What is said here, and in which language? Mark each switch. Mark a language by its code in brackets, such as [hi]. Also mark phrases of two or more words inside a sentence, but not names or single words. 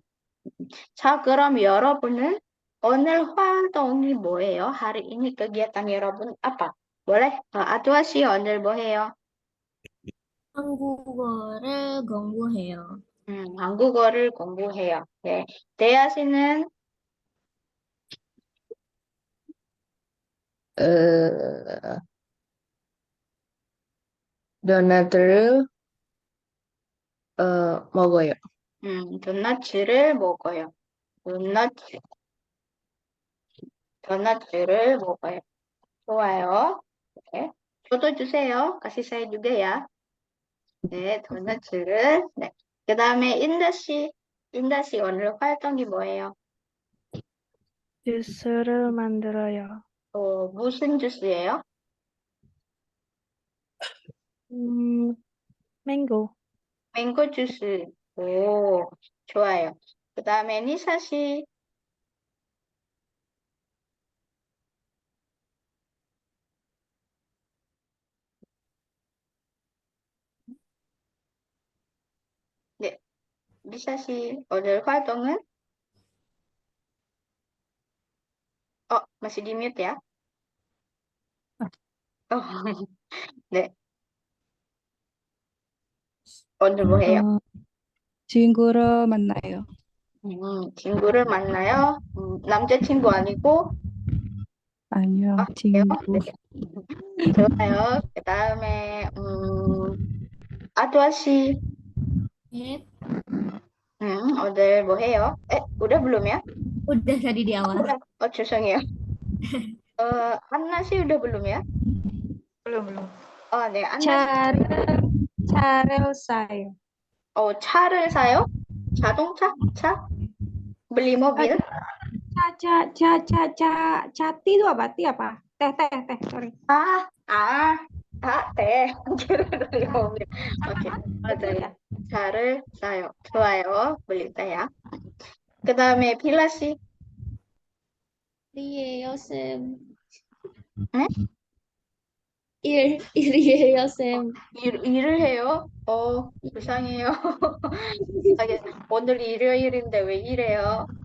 [ko] 자, 그럼 여러분은 오늘 활동이 뭐예요? [id] hari ini kegiatan 여러분 apa? boleh? [ko] 아두아 씨 오늘 뭐 해요? 한국어를 공부해요. 한국어를 공부해요. 네. 대야 씨는 도넛을 먹어요. 도넛을 먹어요. 도넛을 먹어요. 좋아요. 네. 저도 주세요. [id] kasih saya juga ya. [ko] 네, 도넛을. 네. 그 다음에 인다 씨 오늘 활동이 뭐예요? 주스를 만들어요. 무슨 주스예요? 맹고, 맹고 주스. 오, 좋아요. 그 다음에 니사 씨. 네, 니사 씨 오늘 활동은? [id] masih di mute ya? [ko] 네. 오늘 뭐 해요? 친구를 만나요. 친구를 만나요? 남자친구 아니고? 아니요, 아, 친구. 네. 좋아요. 그 다음에, 아두아 씨, 네, 오늘 뭐 해요? [id] udah belum ya? udah tadi di awal. 죄송해요. 안나 씨 udah belum ya? belum. [ko] 네, 안나 씨. 차를 사요. 차를 사요? 자동차? 차? [id] beli mobil? Cati itu apa? Ti apa? Teh, sorry. teh. kira beli mobil. [ko] 오케이, 맞아요. 차를 사요. 좋아요. [id] beli teh ya. [ko] 그 다음에 빌라 씨. 일이에요, 쌤. 네? 일이에요, 쌤. 일을 해요? 불쌍해요. 오늘 일요일인데 왜 이래요?